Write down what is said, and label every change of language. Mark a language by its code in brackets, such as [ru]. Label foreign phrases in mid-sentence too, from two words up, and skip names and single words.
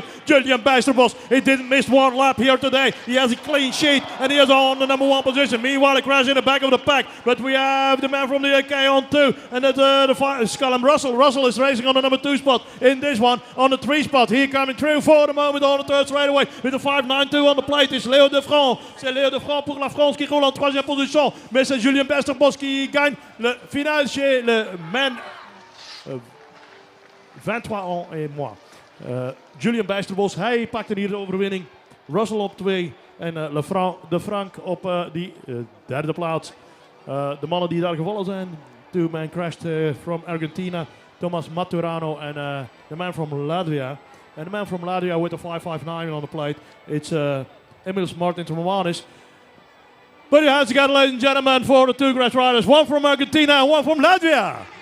[en] Julian Bijsterbos, he didn't miss one lap here today. He has a clean sheet and he is on the number 1 position. Meanwhile, a crash in the back of the pack, but we have the man from the UK on 2, and that's Callum Russell. Russell is racing on the number 2 spot in this one. On the 3 spot, he coming through for the moment on the 3rd straightaway with the 592 on the plate. It's Léo de France. [fr] C'est Léo de France pour la France qui roule en 3e position. Mais c'est Julian Bijsterbos qui gagne le final chez le man 23 ans et moi. [nl] Julian Bijsterbos, hij pakte hier de overwinning. Russell op 2 en de Frank op die 3e plaats. De mannen die daar gevallen zijn. [en] 2-man crashed from Argentina. Thomas Maturano and the man from Latvia. And the man from Latvia with the 559 on the plate. It's Emil Martin Stremanis. Put your hands together, ladies and gentlemen, for the 2 crash riders. One from Argentina and one from Latvia.